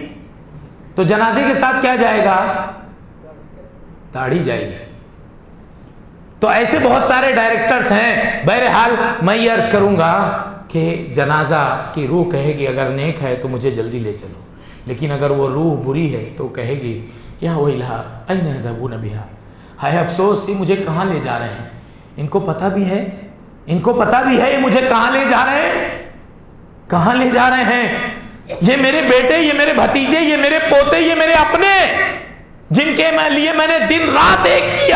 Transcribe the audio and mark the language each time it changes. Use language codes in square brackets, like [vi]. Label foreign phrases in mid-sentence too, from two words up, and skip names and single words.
[ur] تو جنازے کے ساتھ کیا جائے گا؟ داڑھی جائے گی. تو ایسے بہت سارے ڈائریکٹرز ہیں. بہرحال میں یہ عرض کروں گا کہ جنازہ کی روح کہے گی اگر نیک ہے تو مجھے جلدی لے چلو، لیکن اگر وہ روح بری ہے تو کہے گی [ar] یا ویلھا این یذهبون بها، [ur] ہائے افسوس، یہ مجھے کہاں لے جا رہے ہیں. ان کو پتہ بھی ہے یہ مجھے کہاں لے جا رہے ہیں، کہاں لے جا رہے ہیں. یہ میرے بیٹے، یہ میرے بھتیجے، یہ میرے پوتے، یہ میرے اپنے، جن کے لیے میں نے دن رات ایک کیا.